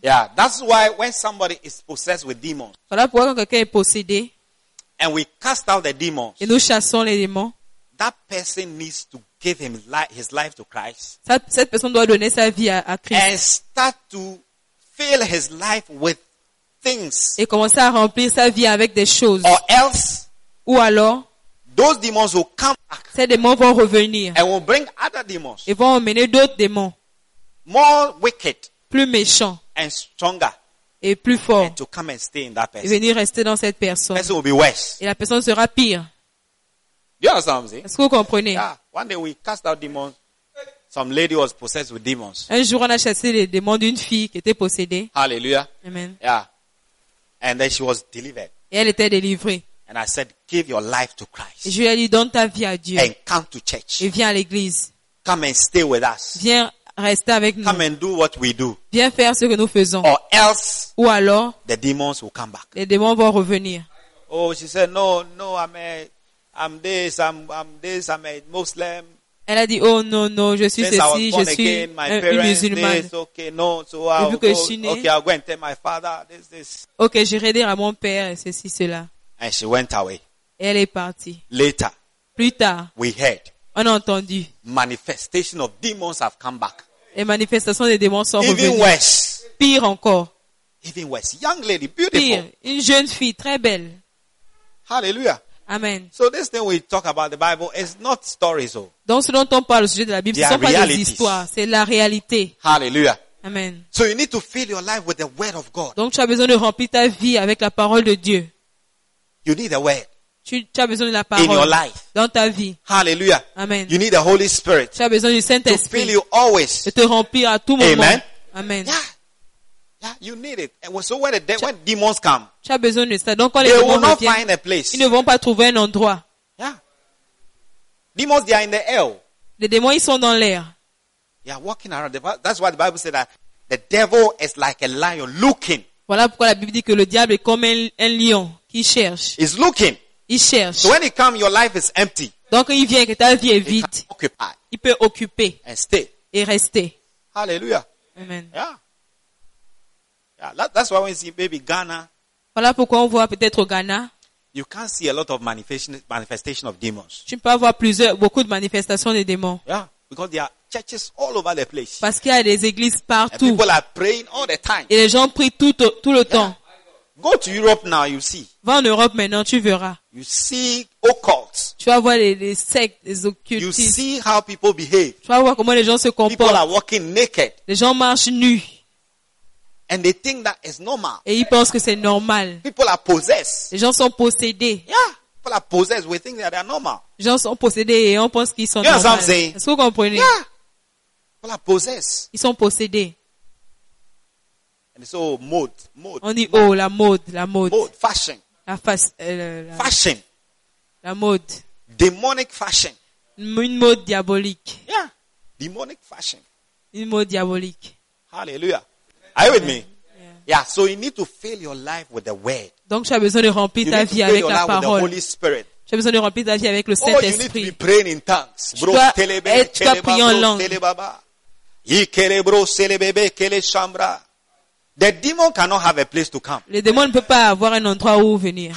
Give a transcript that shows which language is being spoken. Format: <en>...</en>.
<en>Yeah, that's why when somebody is possessed with demons.</en> <fr>Voilà pourquoi quand quelqu'un est possédé.</fr> <en>And we cast out the demons.</en> <fr>Et nous chassons les démons.</fr> <en>That person needs to give him his life to Christ.</en> <fr>Cette personne doit donner sa vie à Christ.</fr> <en>And start to fill his life with things.</en> <fr>Et commencer à remplir sa vie avec des choses.</fr> <en>Or else.</en> <fr>Ou alors.</fr> <en>Those demons will come back.</en> <fr>Ces démons vont revenir.</fr> <en>And will bring other demons.</en> <fr>Et vont emmener d'autres démons.</fr> <en>More wicked.</en> <fr>Plus méchants.</fr> <en>And stronger.</en> <fr>Et plus fort.</fr> <en>And to come and stay in that person.</en> <fr>Et venir rester dans cette personne.</fr> <en>Person will be worse.</en> <fr>Et la personne sera pire.</fr> <en>You understand what I'm saying?</en> <fr>Est-ce que vous comprenez?</fr> <en>Yeah. One day we cast out demons. Some lady was possessed with demons.</en> <fr>Un jour on a chassé les démons d'une fille qui était possédée.</fr> <en>Hallelujah.</en> <fr>Amen.</fr> <en>Yeah. And then she was delivered.</en> <fr>Et elle était délivrée.</fr> <en>And I said, give your life to Christ.</en> <fr>Et je lui ai dit, donne ta vie à Dieu.</fr> <en>And come to church.</en> <fr>Et viens à l'église.</fr> <en>Come and stay with us.</en> <fr>Viens rester avec</fr> <en>come</en> <fr>nous.</fr> <en>Come and do what we do.</en> <fr>Viens faire ce que nous faisons.</fr> <en>Or else,</en> <fr>ou alors,</fr> <en>the demons will come back.</en> <fr>Les démons vont revenir.</fr> <en>Oh, she said, no, I'm this, I'm a Muslim.</en> <fr>Elle a dit, oh non, je suis</fr> <en>since</en> <fr>ceci, je suis</fr> <en>again,</en> <fr>une musulmane.</fr> <en>This, okay, no, so I'll</en> <fr>et vu</fr> <en>go,</en> <fr>que je suis née,</fr> <en>okay, I'll go and tell my father, this.</en> <fr>Ok, j'irai dire à mon père, ceci, cela.</fr> <en>And she went away.</en> <fr>Elle est partie.</fr> <en>Later,</en> <fr>plus tard,</fr> <en>we heard,</en> <fr>on a entendu,</fr> <en>manifestation of demons have come back.</en> <fr>Les manifestations des démons sont</fr> <en>even</en> <fr>revenues.</fr> <en>Even worse.</en> <fr>Pire encore.</fr> <en>Even worse. Young lady, beautiful.</en> <fr>Pire, une jeune fille, très belle.</fr> <en>Hallelujah.</en> <fr>Amen.</fr> <en>So this thing we talk about the Bible is not stories, oh.</en> <fr>Donc ce dont on parle au sujet de la Bible, ce sont pas</fr> <en>realities.</en> <fr>Des histoires, c'est la réalité.</fr> <en>Hallelujah.</en> <fr>Amen.</fr> <en>So you need to fill your life with the Word of God.</en> <fr>Donc tu as besoin de remplir ta vie avec la Parole de Dieu.</fr> <en>You need the Word.</en> <fr>Tu as besoin de la Parole.</fr> <en>In your life.</en> <fr>Dans ta vie.</fr> <en>Hallelujah.</en> <fr>Amen.</fr> <en>You need the Holy Spirit.</en> <fr>Tu as besoin du Saint Esprit.</fr> <en>To fill you always.</en> <fr>De te remplir à tout moment.</fr> <en>Amen.</en> <fr>Amen.</fr> <en>Yeah. Yeah, you need it. And so when demons come,</en> <fr>tu as besoin de ça. Donc quand les démons reviennent,</fr> <en>they will not find a place.</en> <fr>Ils ne vont pas trouver un endroit.</fr> <en>Yeah. Demons, they are in the air.</en> <fr>Les démons, ils sont dans l'air.</fr> <en>Yeah, walking around. That's why the Bible says that the devil is like a lion looking.</en> <fr>Voilà pourquoi la Bible dit que le diable est comme un lion qui cherche.</fr> <en>He's looking.</en> <fr>Il cherche.</fr> <en>So when he comes, your life is empty.</en> <fr>Donc quand il vient, que ta vie est vide.</fr> <en>He can occupy.</en> <fr>Il peut occuper.</fr> <en>And stay.</en> <fr>Et rester.</fr> <en>Hallelujah.</en> <fr>Amen.</fr> <en>Yeah. Yeah, that's why when you see baby Ghana.</en> <fr>Voilà pourquoi on voit peut-être au Ghana.</fr> <en>You can't see a lot of manifestation of demons.</en> <fr>Tu peux avoir plusieurs beaucoup de manifestations des démons.</fr> <en>Yeah, because there are churches all over the place.</en> <fr>Parce qu'il y a des églises partout.</fr> <en>And people are praying all the time.</en> <fr>Et les gens prient tout le temps.</fr> <en>Go to Europe now, you see.</en> <fr>Va en Europe maintenant, tu verras.</fr> <en>You see occult.</en> <fr>Tu vas voir les sectes, les occultistes.</fr> <en>You see how people behave.</en> <fr>Tu vas voir comment les gens se comportent.</fr> <en>People are walking naked.</en> <fr>Les gens marchent nus.</fr> <en>And they think that is normal.</en> <fr>Et ils pensent que c'est normal.</fr> <en>People are possessed.</en> <fr>Les gens sont possédés.</fr> <en>Yeah. People are possessed. We think that they are normal.</en> <fr>Les gens sont possédés et on pense qu'ils sont normaux.</fr> <en>You know what I'm saying?</en> <fr>Est-ce que vous comprenez?</fr> <en>Yeah. People are possessed.</en> <fr>Ils sont possédés.</fr> <en>And so mode.</en> <fr>On dit mode. Oh la mode.</fr> <en>Mode fashion.</en> <fr>La fashion. La mode.</fr> <en>Demonic fashion.</en> <fr>Une mode diabolique.</fr> <en>Yeah. Demonic fashion.</en> <fr>Une mode diabolique.</fr> <en>Hallelujah. Are you with me? Yeah, so you need to fill your life with the word.</en> <fr>Donc tu as besoin de remplir ta vie avec la parole.</fr> <en>With the Holy Spirit.</en> <fr>Tu as besoin de remplir ta vie avec le Saint-Esprit.</fr> <en>Oh, you need to be praying in tongues.</en> <fr>Tu dois prier en langue.</fr> <en>The demon cannot have a place to come.</en> <fr>Le démon ne peut pas avoir un endroit où venir.</fr>